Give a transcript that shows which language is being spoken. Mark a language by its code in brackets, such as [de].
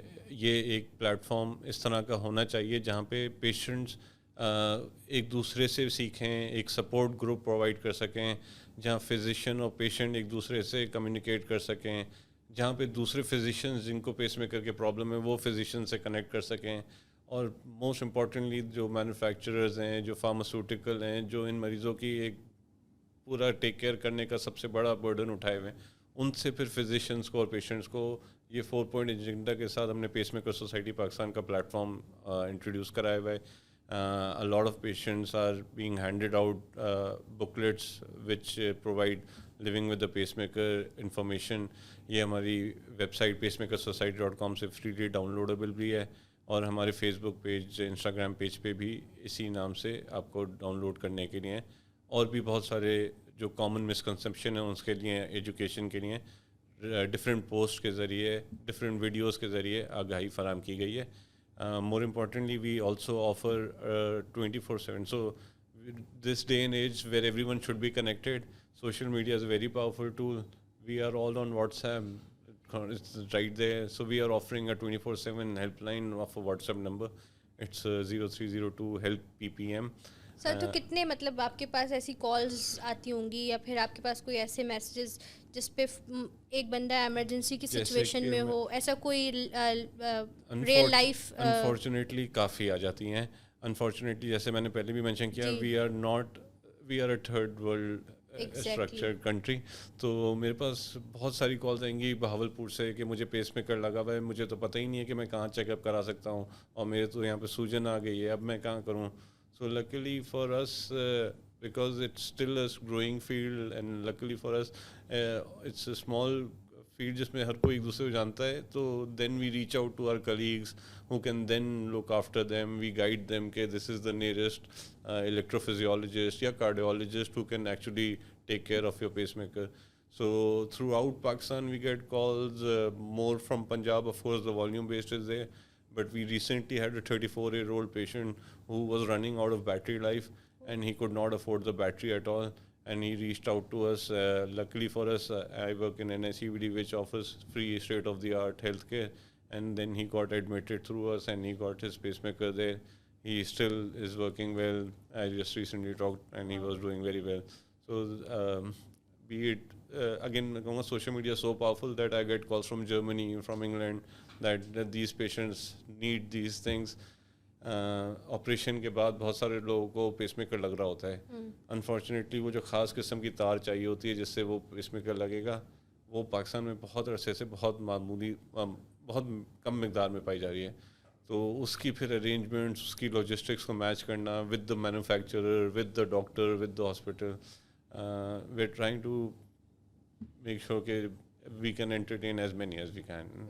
[ur] یہ ایک plate form اس طرح کا ہونا چاہیے جہاں پہ پیشنٹس ایک دوسرے سے سیکھیں, ایک سپورٹ گروپ پرووائڈ کر سکیں, جہاں فزیشین اور پیشنٹ ایک دوسرے سے کمیونیکیٹ کر سکیں, جہاں پہ دوسرے فزیشینز جن کو پیس میکر کے پرابلم ہے وہ فزیشین سے کنیکٹ کر سکیں, اور موسٹ امپورٹنٹلی جو مینوفیکچررز ہیں, جو فارماسیوٹیکل ہیں, جو ان مریضوں کی ایک پورا ٹیک کیئر کرنے کا سب سے بڑا برڈن اٹھائے ہوئے ہیں, ان سے پھر فزیشینس کو اور پیشنٹس کو یہ 4 پوائنٹ ایجنڈا کے ساتھ ہم نے پیس میکر سوسائٹی پاکستان کا پلیٹ فارم انٹروڈیوس کرایا ہوا ہے. [en] A lot of patients are being handed out booklets which provide living with the pacemaker information. [ur] یہ ہماری ویب سائٹ pacemakersociety.com سے فریلی ڈاؤن لوڈیبل بھی ہے, اور ہمارے فیس بک پیج, انسٹاگرام پیج پہ بھی اسی نام سے آپ کو ڈاؤن لوڈ کرنے کے لیے, اور بھی بہت سارے جو کامن مسکنسیپشن ہیں اس کے لیے, ایجوکیشن کے لیے ڈفرینٹ پوسٹ کے ذریعے, ڈفرینٹ ویڈیوز کے ذریعے آگاہی فراہم کی گئی ہے. [en] More importantly, we also offer 24/7. So this day and age where everyone should be connected, social media is a very powerful tool. We are all on WhatsApp. It's right there. So we are offering a 24/7 helpline of a WhatsApp number. It's 0302 help PPM. [ur] سر تو کتنے مطلب آپ کے پاس ایسی calls آتی ہوں گی, یا پھر آپ کے پاس کوئی ایسے میسیجز جس پہ ایک بندہ ایمرجنسی کی سچویشن میں ہو, ایسا کوئی ریئل لائف؟ انفارچونیٹلی کافی آ جاتی ہیں. انفارچونیٹلی جیسے میں نے پہلے بھی مینشن کیا, [en] We are a third world structured country. [ur] تو میرے پاس بہت ساری کالز آئیں گی بہاول پور سے کہ مجھے پیس میکر لگا ہوا ہے, مجھے تو پتہ ہی نہیں ہے کہ میں کہاں چیک اپ کرا سکتا ہوں, اور میرے تو یہاں پہ سوجن آ گئی ہے, اب میں کہاں کروں. [en] So luckily for us, because it's still a growing field, and luckily for us, it's a small field [ur] جس میں ہر کوئی ایک دوسرے کو جانتا ہے, تو [en] then we reach out to our colleagues who can then look after them. We guide them کہ this is the nearest electrophysiologist یا cardiologist who can actually take care of your pacemaker. So throughout Pakistan we get calls, more from Punjab, of course the volume based is there. But we recently had a 34-year-old patient who was running out of battery life, and he could not afford the battery at all, and he reached out to us. Luckily for us, I work in NICVD, which offers free state-of-the-art healthcare, and then he got admitted through us, and he got his pacemaker there. He still is working well. I just recently talked, and he was doing very well. So be it again, social media is so powerful that I get calls from Germany, from England, that these patients need these things. [ur] Operation کے بعد بہت سارے لوگوں کو پیس maker لگ رہا ہوتا ہے. انفارچونیٹلی وہ جو خاص قسم کی تار چاہیے ہوتی ہے جس سے وہ پیس میکر لگے گا, وہ پاکستان میں بہت عرصے سے بہت معمولی, بہت کم مقدار میں پائی جا رہی ہے. تو اس کی پھر ارینجمنٹس, اس کی لاجسٹکس کو میچ کرنا [en] With the manufacturer, with the doctor, with the hospital, we are trying to make sure کہ we can entertain as many as we can.